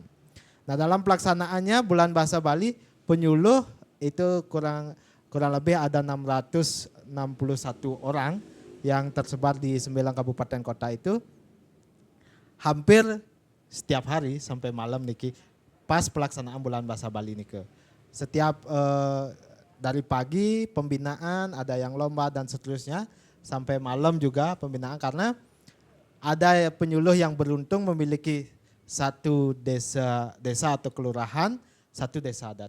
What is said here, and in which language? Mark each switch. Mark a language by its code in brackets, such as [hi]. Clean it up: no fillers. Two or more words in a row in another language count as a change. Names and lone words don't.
[id] Nah, dalam pelaksanaannya bulan bahasa Bali penyuluh itu kurang lebih ada 661 orang yang tersebar di 9 kabupaten kota itu. Hampir setiap hari sampai malam niki pas pelaksanaan bulan bahasa Bali niki. Setiap dari pagi pembinaan, ada yang lomba dan seterusnya, sampai malam juga pembinaan, karena ada penyuluh yang beruntung memiliki satu desa atau kelurahan, satu desa adat.